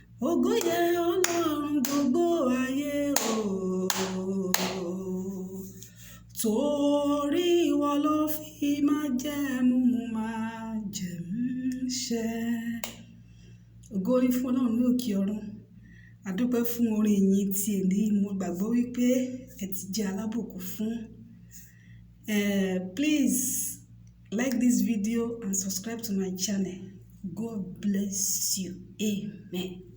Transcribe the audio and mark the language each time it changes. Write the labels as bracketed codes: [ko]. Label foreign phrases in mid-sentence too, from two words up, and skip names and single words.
[yo] Ògo yẹ Ọlọ́run gbogbo ayé o, torí ìwọ ló fi májẹ̀mú, májẹ̀mú ṣẹ. Ògo ni fún Ọlọ́run ní òkè ọ̀run. A dúpẹ́ fún orin ìyìn ti èní. Mo gbàgbọ́ wípé ẹ ti jẹ́ alábùkún fún. [en] Eh, please like this video and subscribe to my channel. God bless you. Amen.